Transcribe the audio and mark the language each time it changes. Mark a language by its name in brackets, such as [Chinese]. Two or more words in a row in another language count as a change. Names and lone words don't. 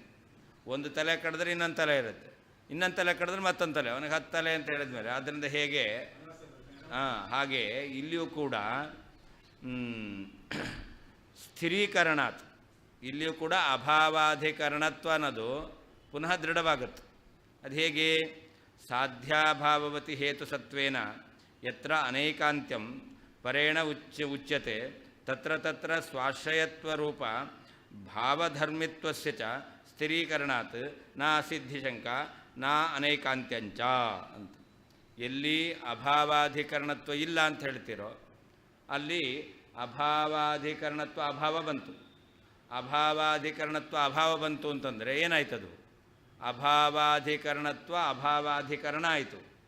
[Kannada] ಒಂದು ತಲೆ ಕಡಿದ್ರೆ ಇನ್ನೊಂದು ತಲೆ ಇರುತ್ತೆ, ಇನ್ನೊಂದು ತಲೆ ಕಡಿದ್ರೆ ಮತ್ತೊಂದು ತಲೆ, ಅವನಿಗೆ 10 ತಲೆ ಅಂತ ಹೇಳಿದ್ಮೇಲೆ ಆದ್ದರಿಂದ ಹೇಗೆ ಹಾಗೆ ಇಲ್ಲಿಯೂ ಕೂಡ ಸ್ಥಿರೀಕರಣಾತ್, ಇಲ್ಲಿಯೂ ಕೂಡ ಅಭಾವಾಧಿಕರಣತ್ವ ಅನ್ನೋದು ಪುನಃ ದೃಢವಾಗುತ್ತೆ. ಅದು ಹೇಗೆ, [Sanskrit] ಸಾಧ್ಯಾಭಾವವತಿ ಹೇತುಸತ್ವೇನ ಯತ್ರ ಅನೈಕಾಂತ್ಯಂ ಪರೇಣ ಉಚ್ಯತೆ ತತ್ರ ತತ್ರ ಸ್ವಾಶ್ರಯತ್ವರೂಪ ಭಾವಧರ್ಮಿತ್ವಸ್ಯ ಚ ಸ್ಥಿರೀಕರಣಾತ್ ನಾ ಅಸಿದ್ಧಿಶಂಕ ನಾ ಅನೈಕಾಂತ್ಯಂಚ ಅಂತ. [Kannada] ಎಲ್ಲಿ ಅಭಾವಾಧಿಕರಣತ್ವ ಇಲ್ಲ ಅಂತ ಹೇಳ್ತಿರೋ ಅಲ್ಲಿ ಅಭಾವಾಧಿಕರಣತ್ವ ಅಭಾವ ಬಂತು. ಅಭಾವಾಧಿಕರಣತ್ವ ಅಭಾವ ಬಂತು ಅಂತಂದರೆ ಏನಾಯ್ತದು, ಅಭಾವಾಧಿಕರಣತ್ವ ಅಭಾವಾಧಿಕರಣ ಆಯಿತು.